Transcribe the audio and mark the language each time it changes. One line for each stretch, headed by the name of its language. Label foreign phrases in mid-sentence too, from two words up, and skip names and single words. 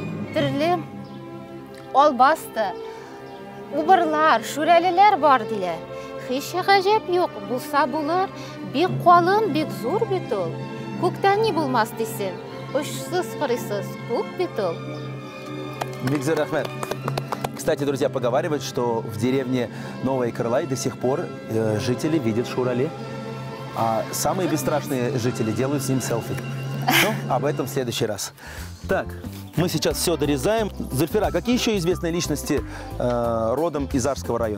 Tatar: Төрле албасты, убырлар, шүрәлеләр бар диләр. Һич гаҗәп юк, булса булыр, бик калын, бик зур бит ул. Күктән ни булмас дисең, очсыз-кырыйсыз күк бит ул. Бигзер Ахмед.
Russian: Кстати, друзья, поговаривают, что в деревне Новая Кырлай до сих пор жители видят Шурале, а самые бесстрашные жители делают с ним селфи. Ну, об этом в следующий раз. Так, мы сейчас все дорезаем. Зульфира, какие еще известные личности родом из Арского района?